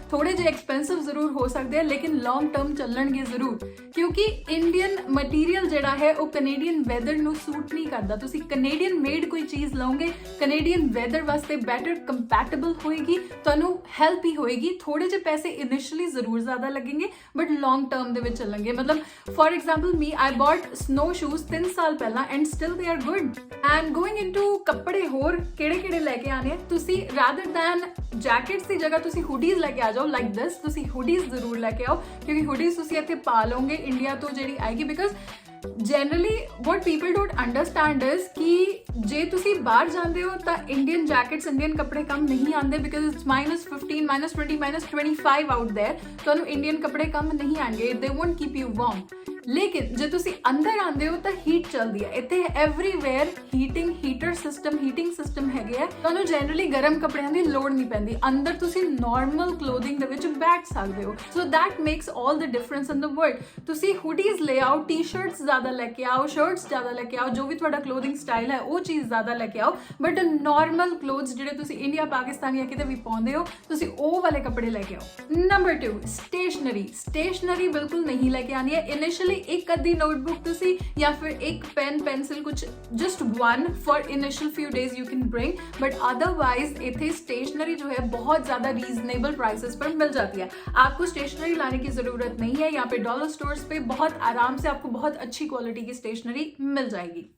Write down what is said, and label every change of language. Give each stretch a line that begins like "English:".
Punjabi: ਥੋੜੇ ਜਿਹੇ ਐਕਸਪੈਂਸਿਵ ਜ਼ਰੂਰ ਹੋ ਸਕਦੇ ਆ ਲੇਕਿਨ ਲੌਂਗ ਟਰਮ ਚੱਲਣਗੇ ਜ਼ਰੂਰ, ਕਿਉਂਕਿ ਇੰਡੀਅਨ ਮਟੀਰੀਅਲ ਜਿਹੜਾ ਹੈ ਉਹ ਕੈਨੇਡੀਅਨ ਵੈਦਰ ਨੂੰ ਸੂਟ ਨਹੀਂ ਕਰਦਾ। ਤੁਸੀਂ ਕੈਨੇਡੀਅਨ ਮੇਡ ਕੋਈ ਚੀਜ਼ ਲਓਗੇ, ਕੈਨੇਡੀਅਨ ਵੈਦਰ ਵਾਸਤੇ ਬੈਟਰ ਕੰਪੈਟੇਬਲ ਹੋਏਗੀ, ਤੁਹਾਨੂੰ ਹੈਲਪ ਹੀ ਹੋਏਗੀ। ਥੋੜੇ ਜਿਹੇ ਪੈਸੇ ਇਨੀਸ਼ੀਅਲੀ ਜ਼ਰੂਰ ਜ਼ਿਆਦਾ ਲੱਗेंगे ਬਟ ਲੌਂਗ ਟਰਮ ਦੇ ਵਿੱਚ ਚੱਲਣਗੇ। ਮਤਲਬ
English: for example me I bought snow shoes
Punjabi: 3 ਸਾਲ ਪਹਿਲਾਂ
English: And still they are good। and going into
Punjabi: ਕੱਪੜੇ ਹੋਰ ਕਿਹੜੇ ਲੈ ਕੇ ਆਣੇ, ਤੁਸੀਂ
English: rather than jackets
Punjabi: ਦੀ ਜਗ੍ਹਾ ਤੁਸੀਂ hoodies ਲੈ ਕੇ ਆ ਜਾਓ
English: like this।
Punjabi: ਤੁਸੀਂ hoodies ਜ਼ਰੂਰ ਲੈ ਕੇ ਆਓ ਕਿਉਂਕਿ hoodies ਤੁਸੀਂ ਇੱਥੇ ਪਾ ਲਓਗੇ ਇੰਡੀਆ ਤੋਂ ਜਿਹੜੀ ਆਏਗੀ। Because
English: generally what people don't understand is
Punjabi: ਕਿ ਜੇ ਤੁਸੀਂ ਬਾਹਰ ਜਾਂਦੇ ਹੋ ਤਾਂ ਇੰਡੀਅਨ ਜੈਕਟਸ ਇੰਡੀਅਨ ਕੱਪੜੇ ਕੰਮ ਨਹੀਂ ਆਉਂਦੇ
English: because it's -15 -20 -25 out there।
Punjabi: ਤੁਹਾਨੂੰ ਇੰਡੀਅਨ ਕੱਪੜੇ ਕੰਮ ਨਹੀਂ ਆਣਗੇ,
English: they won't keep you warm।
Punjabi: ਲੇਕਿਨ ਜੇ ਤੁਸੀਂ ਅੰਦਰ ਆਉਂਦੇ ਹੋ ਤਾਂ ਹੀਟ ਚੱਲਦੀ ਹੈ ਇੱਥੇ ਐਵਰੀਵੇਅਰ। ਹੀਟਿੰਗ ਸਿਸਟਮ ਹੈਗੇ ਆ। ਤੁਹਾਨੂੰ ਜਨਰਲੀ ਗਰਮ ਕੱਪੜਿਆਂ ਦੀ ਲੋੜ ਨਹੀਂ ਪੈਂਦੀ, ਅੰਦਰ ਤੁਸੀਂ ਨਾਰਮਲ ਕਲੋਥਿੰਗ ਦੇ ਵਿੱਚ ਬੈਠ ਸਕਦੇ ਹੋ।
English: So that makes all the difference in the world.
Punjabi: ਤੁਸੀਂ ਹੁਡੀਜ਼ ਲੈ ਆਓ, ਟੀ-ਸ਼ਰਟਸ ਜ਼ਿਆਦਾ ਲੈ ਕੇ ਆਓ, ਸ਼ਰਟਸ ਜ਼ਿਆਦਾ ਲੈ ਕੇ ਆਓ, ਜੋ ਵੀ ਤੁਹਾਡਾ ਕਲੋਥਿੰਗ ਸਟਾਈਲ ਹੈ ਉਹ ਚੀਜ਼ ਜ਼ਿਆਦਾ ਲੈ ਕੇ ਆਓ। ਬਟ ਨਾਰਮਲ ਕਲੋਥਸ ਜਿਹੜੇ ਤੁਸੀਂ ਇੰਡੀਆ ਪਾਕਿਸਤਾਨ ਜਾਂ ਕਿਤੇ ਵੀ ਪਾਉਂਦੇ ਹੋ, ਤੁਸੀਂ ਉਹ ਵਾਲੇ ਕੱਪੜੇ ਲੈ ਕੇ ਆਓ। ਨੰਬਰ 2 ਸਟੇਸ਼ਨਰੀ ਬਿਲਕੁਲ ਨਹੀਂ ਲੈ ਕੇ ਆਣੀ ਹੈ ਇਨੀਸ਼ੀਅਲੀ। ਇੱਕ ਅੱਧੀ ਨੋਟਬੁੱਕ ਤੁਸੀਂ ਜਾਂ ਫਿਰ ਇੱਕ ਪੈਨ ਪੈਨਸਿਲ ਕੁਝ
English: just one for initial few days you can bring, but otherwise
Hindi: इतने स्टेशनरी जो है बहुत ज़्यादा रीजनेबल प्राइसेस पर मिल जाती है। आपको स्टेशनरी लाने की ज़रूरत नहीं है। यहाँ पे डॉलर स्टोर्स पे बहुत आराम से आपको बहुत अच्छी क्वालिटी की स्टेशनरी मिल जाएगी।